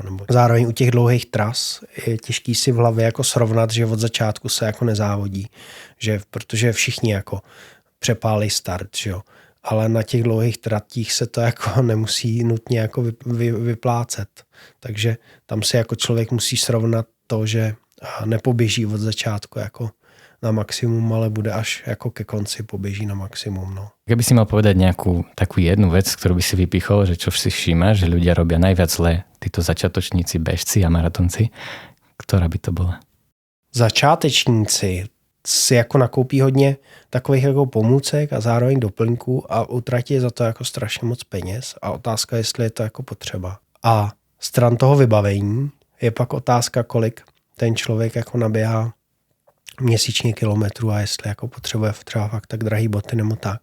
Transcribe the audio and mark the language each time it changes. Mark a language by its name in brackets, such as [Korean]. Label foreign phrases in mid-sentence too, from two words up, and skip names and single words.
[Czech] Nebo zároveň u těch dlouhých tras je těžký si v hlavě jako srovnat, že od začátku se jako nezávodí, že, protože všichni jako přepálí start, že jo? Ale na těch dlouhých tratích se to jako nemusí nutně jako vyplácet. Takže tam si jako člověk musí srovnat to, že nepoběží od začátku jako na maximum, ale bude až jako ke konci poběží na maximum. No. [Slovak] Keby si mal povedať nejakú takú jednu vec, ktorú by si vypichol, že čo si všímaš, že ľudia robia najviac zle, títo začiatočníci, bežci a maratonci, ktorá by to bola? [Czech] Začátečníci si jako nakoupí hodně takových jako pomůcek a zároveň doplňků a utratí za to jako strašně moc peněz a otázka, jestli je to jako potřeba. A stran toho vybavení je pak otázka, kolik ten člověk jako naběhá měsíčně kilometrů a jestli jako potřebuje třeba fakt tak drahý boty nebo tak.